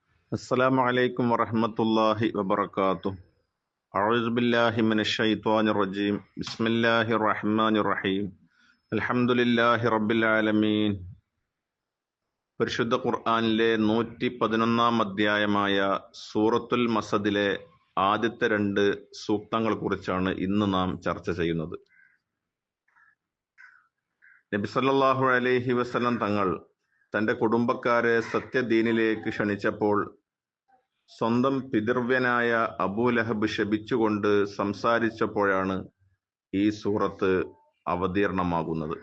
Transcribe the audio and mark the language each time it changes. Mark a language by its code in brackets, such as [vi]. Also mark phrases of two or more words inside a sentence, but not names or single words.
[ar] السلام عليكم ورحمة الله وبركاته. أعوذ بالله من الشيطان الرجيم. بسم الله الرحمن الرحيم. الحمد لله رب العالمين. [ml] പരിശുദ്ധ ഖുർആനിലെ 111 അധ്യായമായ സൂറത്തുൽ മസദിലെ ആദ്യത്തെ 2 സൂക്തങ്ങളെ കുറിച്ചാണ് ഇന്ന് നാം ചർച്ച ചെയ്യുന്നത്. നബി [ar] صلى الله عليه وسلم [ml] തങ്ങൾ തന്റെ കുടുംബക്കാരെ സത്യദീനിലേക്ക് ക്ഷണിച്ചപ്പോൾ സ്വന്തം പിതൃവ്യനായ അബൂലഹബ് ശപിച്ചുകൊണ്ട് സംസാരിച്ചപ്പോഴാണ് ഈ സൂറത്ത് അവതീർണമാകുന്നത്.